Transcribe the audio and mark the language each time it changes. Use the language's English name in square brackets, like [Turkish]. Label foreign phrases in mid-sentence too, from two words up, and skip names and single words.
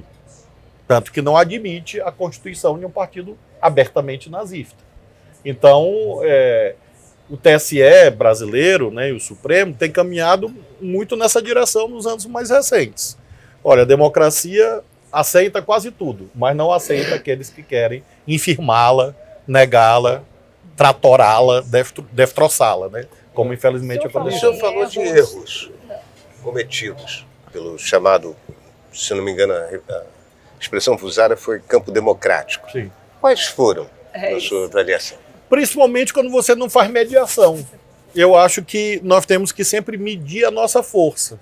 [Portuguese] Tanto que não admite a constituição de um partido abertamente nazista. Então, o TSE brasileiro, né, e o Supremo tem caminhado muito nessa direção nos anos mais recentes. Olha, a democracia aceita quase tudo, mas não aceita aqueles que querem infirmá-la, negá-la, tratorá-la, destroçá-la, né? Como infelizmente O aconteceu. senhor falou de erros cometidos pelo chamado, se não me engano, a expressão usada foi campo democrático. Sim. Quais foram, É na isso. sua avaliação? Principalmente quando você não faz mediação. Eu acho que nós temos que sempre medir a nossa força.